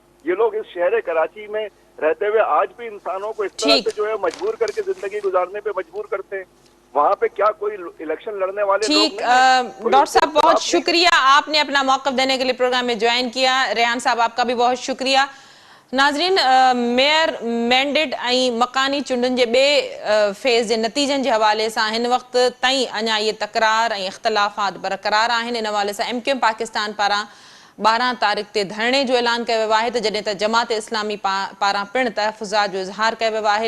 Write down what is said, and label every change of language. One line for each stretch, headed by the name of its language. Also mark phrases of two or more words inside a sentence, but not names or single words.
Urdu: یہ لوگ اس شہر کراچی میں رہتے ہوئے آج بھی انسانوں کو اس طرح ٹھیک۔ سے جو ہے مجبور کر کے زندگی گزارنے پہ مجبور کرتے ہیں. وہاں پہ کیا کوئی الیکشن لڑنے والے لوگ ٹھیک، نہیں ہیں؟ کوئی ڈاکٹر اس کے صاحب بہت خلاف نہیں ہے؟ شکریہ، آپ نے اپنا موقف دینے کے لیے پروگرام میں جوائن کیا. ریحان صاحب آپ کا بھی بہت شکریہ.
Sindhi: ناظرین،
English: mayor mandate
Sindhi: ۽ مڪاني چونڊن جي ٻي فيز جي نتيجن جي حوالي سان هن وقت تائين اڃا اهي تڪرار ۽ اختلافات برقرار آهن. ان حوالي سان MQM پاڪستان پاران 12 تاريخ تي دھرڻي جو اعلان کيو ويو آهي، جڏهن ته جماعت اسلامي پاران پڻ تحفظات جو اظهار کيو ويو آهي.